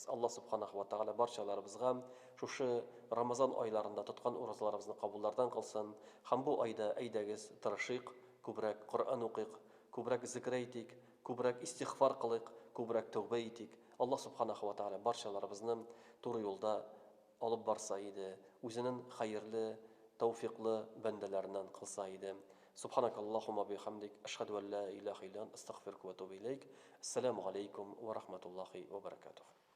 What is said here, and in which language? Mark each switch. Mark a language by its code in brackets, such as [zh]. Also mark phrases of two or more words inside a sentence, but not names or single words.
[tt] Аллаһ [ar] سبحانه وتعالى [tt] барчаларыбызга шушы Рамазан айларында тоткан уразаларыбызны кабуллардан кылсын, һәм бу айда әйдәгез, тырышыйк, күбрәк Коръән укыйк, күбрәк зикр әйтик, күбрәк истигъфар кылыйк, күбрәк тәүбә итик. Аллаһ [ar] سبحانه وتعالى [tt] барчаларыбызны туры юлда алып барса иде, үзенең хәерле, тәүфиклы бәндәләреннән кылса иде. [ar] سبحانك اللهم وبحمدك أشهد أن لا إله إلا أنت أستغفرك وأتوب إليك. السلام عليكم ورحمة الله وبركاته.